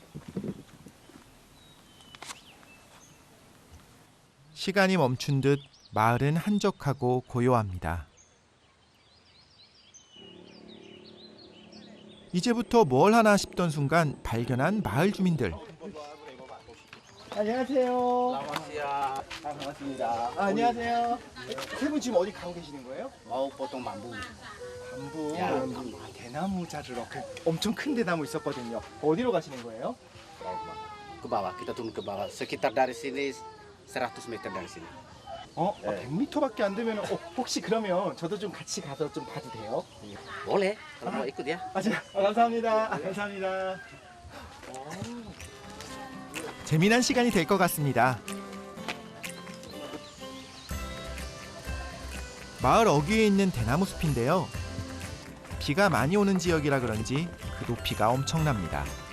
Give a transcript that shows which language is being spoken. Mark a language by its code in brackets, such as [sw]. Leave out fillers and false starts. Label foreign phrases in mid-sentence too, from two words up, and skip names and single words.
[ko] 시간이 멈춘 듯 마을은 한적하고 고요합니다. 이제부터 뭘 하나 싶던 순간 발견한 마을 주민들. 안녕하세요. 반갑습니다. 안녕하세요. 세 분 지금 어디 가고 계시는 거예요? [id] Mau potong bambu. [ko] 밤부. 야. 아, 대나무 자르러 엄청 큰 대나무 있었거든요. 어디로 가시는 거예요? [id] Ke bawah, kita turun ke bawah. Sekitar dari sini 100 meter dari sini. [ko] 100m밖에 안 되면 혹시 그러면 저도 좀 같이 가서 좀 봐도 돼요? [id] Boleh, kalau mau ikut ya. [ko] 감사합니다. 감사합니다. 재미난 시간이 될 것 같습니다. 마을 어귀에 있는 대나무 숲인데요. 비가 많이 오는 지역이라 그런지 그 높이가 엄청납니다.